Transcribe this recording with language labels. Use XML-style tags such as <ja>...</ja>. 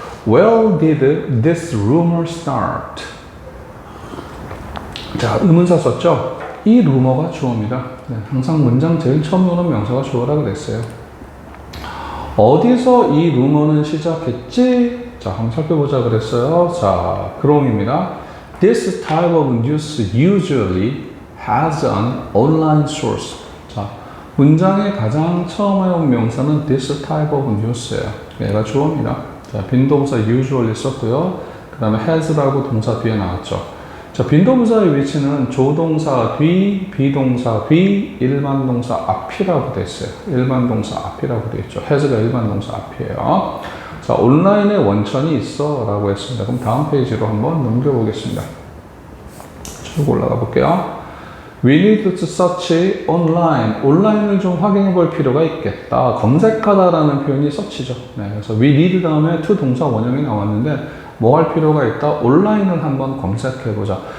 <en>Where did this rumor start?</en> <ko>자, 의문사 썼죠? 이 루머가 주어입니다. 네, 항상 문장 제일 처음 오는 명사가 주어라 그랬어요. 어디서 이 루머는 시작했지? 자, 한번 살펴보자 그랬어요. 자, 그럼입니다.</ko> <en>This type of news usually has an online source.</en> <ko>자, 문장의 가장 처음에 온 명사는 this type of news예요. 얘가 주어입니다. 자, 빈동사 usually 썼고요. 그 다음에 has라고 동사 뒤에 나왔죠. 자, 빈도부사의 위치는 조동사 뒤, 비동사 뒤, 일반 동사 앞이라고 되어 있어요. 일반 동사 앞이라고 되어 있죠. has가 일반 동사 앞이에요. 자, 온라인에 원천이 있어 라고 했습니다. 그럼 다음 페이지로 한번 넘겨보겠습니다. 쭉 올라가 볼게요.</ko> <en>We need to search online.</en> <ko>온라인을 좀 확인해 볼 필요가 있겠다. 검색하다라는 표현이 search죠. 네, 그래서 we need 다음에 to 동사 원형이 나왔는데, 뭐 할 필요가 있다? 온라인을 한번 검색해보자.</ko>